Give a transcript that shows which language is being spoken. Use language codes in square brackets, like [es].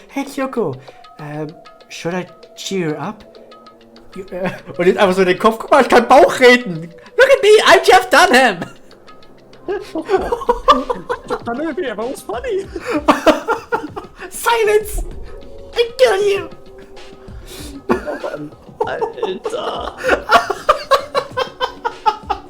[en] Hey Kyoko, should I cheer her up? [de] Und jetzt einfach so den Kopf, guck mal, ich kann Bauch reden. [en] Look at me, I'm Jeff Dunham. That was funny. Silence! I kill you! [de] Alter.